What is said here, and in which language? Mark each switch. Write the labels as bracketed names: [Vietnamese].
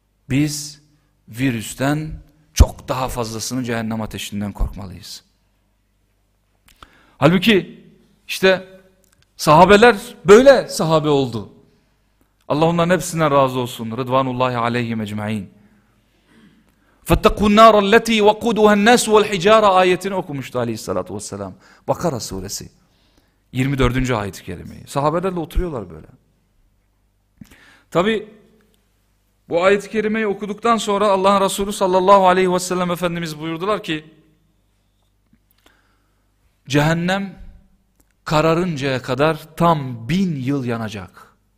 [Turkish] Biz virüsten çok daha fazlasını cehennem ateşinden korkmalıyız. Halbuki işte sahabeler böyle sahabe oldu. Allah onların hepsine razı olsun. Rıdvanullahi aleyhi mecmain. [Arabic] فَاتَّقُوا النَّارَ الَّتِي وَقُودُهَا النَّاسُ وَالْحِجَارَ [Turkish] ayetini okumuştu aleyhissalatü vesselam. Bakara suresi 24. ayet-i kerimeyi. Sahabelerle oturuyorlar böyle. Tabi bu ayet-i kerimeyi okuduktan sonra Allah'ın Resulü sallallahu aleyhi ve sellem Efendimiz buyurdular ki cehennem kararıncaya kadar tam 1000 yıl yanacak.